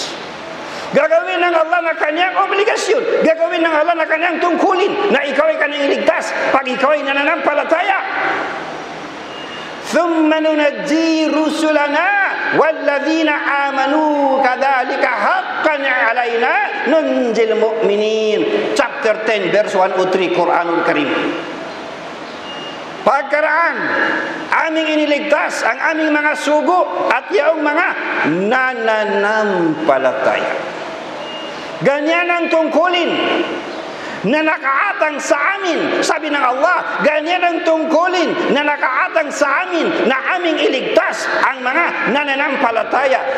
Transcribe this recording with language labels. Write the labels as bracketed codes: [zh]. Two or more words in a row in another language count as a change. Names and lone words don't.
[tl] Gagawin ng Allah na kanyang obligasyon, gagawin ng Allah na kanyang tungkulin na ikaw ay kanyang iligtas pag ikaw ay nananampalataya. [ar] ثُمَّ نُنَجِّي رُسُلَنَا وَالَّذِينَ آمَنُوا كَذَلِكَ حَقًّا عَلَيْنَا نُنْجِي الْمُؤْمِنِينَ. [tl] Chapter 10, verse 103, Quranul Karim. Pagkaraan, aming iniligtas ang aming mga sugo at yaong mga nananampalataya. Ganyan ang tungkulin na nakaatang sa amin, sabi ng Allah, ganyan ang tungkulin na nakaatang sa amin na aming iligtas ang mga nananampalataya.